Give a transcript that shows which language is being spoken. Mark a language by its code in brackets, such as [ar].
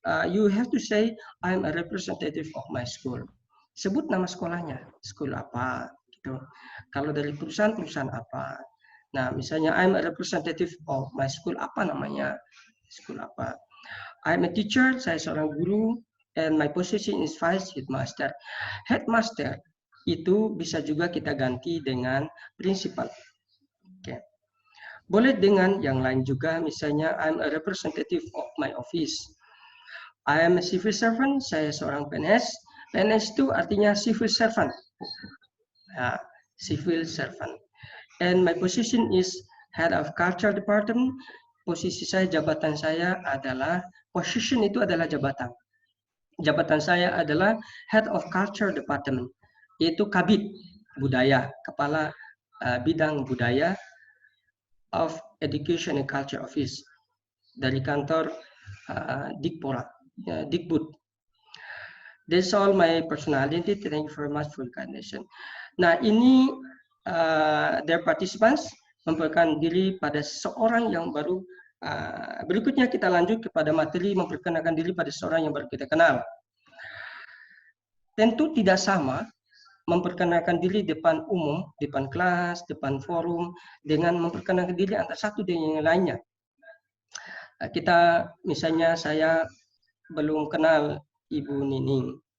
[en] You have to say I'm a representative of my school. [id] Sebut nama sekolahnya, school apa gitu. Kalau dari perusahaan apa. Nah, misalnya [en] I'm a representative of my school, [id] apa namanya? School apa? [en] I'm a teacher, [id] saya seorang guru. [en] And my position is vice headmaster. [id] Headmaster itu bisa juga kita ganti dengan principal. [en] Okay. [id] Boleh dengan yang lain juga, misalnya [en] I'm a representative of my office. I am a civil servant, [id] saya seorang PNS. PNS itu artinya [en] civil servant. Nah, civil servant. And my position is head of culture department. [id] Posisi saya, jabatan saya adalah, position itu adalah jabatan. Jabatan saya adalah Head of Culture Department, yaitu Kabid Budaya, Kepala Bidang Budaya [en] of Education and Culture Office [id] dari kantor Dikpora, Dikbud. [en] That's all my personality. Thank you very much for your consideration. [id] Nah, ini [en] their participants [id] memperkenalkan diri pada seorang yang baru. Berikutnya kita lanjut kepada materi memperkenalkan diri pada seorang yang baru kita kenal. Tentu tidak sama memperkenalkan diri depan umum, depan kelas, depan forum, dengan memperkenalkan diri antara satu dengan yang lainnya. Kita misalnya saya belum kenal Ibu Nining.